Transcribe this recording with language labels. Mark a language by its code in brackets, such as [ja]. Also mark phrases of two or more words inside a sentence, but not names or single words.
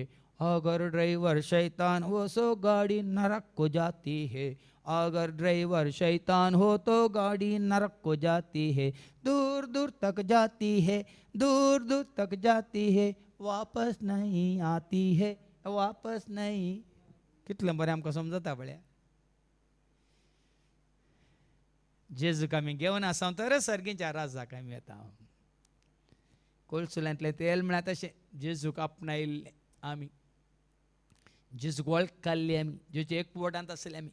[hi] अगर ड्राइवर शैतान हो तो गाड़ी नरक को जाती है. अगर ड्राइवर शैतान हो तो गाड़ी नरक को जाती है. दूर दूर तक जाती है दूर दूर तक जाती है. वापस नहीं आती है वापस नहीं. [kok] कितलं बरें आमकां समजता पळया. जेजूक आमी घेवन आसा तर सर्गीच्या राजाक आमी येता. कोळसुल्यांतलें तेल म्हळ्यार तशें जेजूक आपणायल्लें आमी. जेजूक वळखल्ली आमी जेजू एकवटांत आसले आमी.